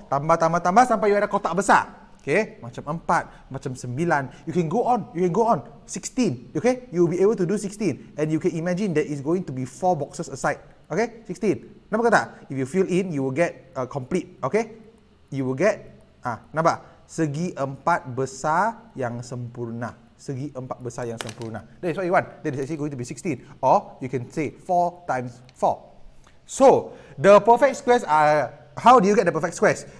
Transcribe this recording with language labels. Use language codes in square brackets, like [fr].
[ms] Tambah sampai [en] you [ms] ada kotak besar. [en] Okay, [ms] macam 4, macam 9. [en] You can go on, 16. Okay, you will be able to do 16, and you can imagine that is going to be 4 boxes aside. Okay, 16. [ms] Nampak tak? [en] If you fill in, you will get complete. Okay, you will get [ms] nampak? Segi empat besar yang sempurna. Segi empat besar yang sempurna. [en] That is what you want. That is actually going to be 16. Or you can say 4 times 4. So, the perfect squares are... How do you get the perfect squares?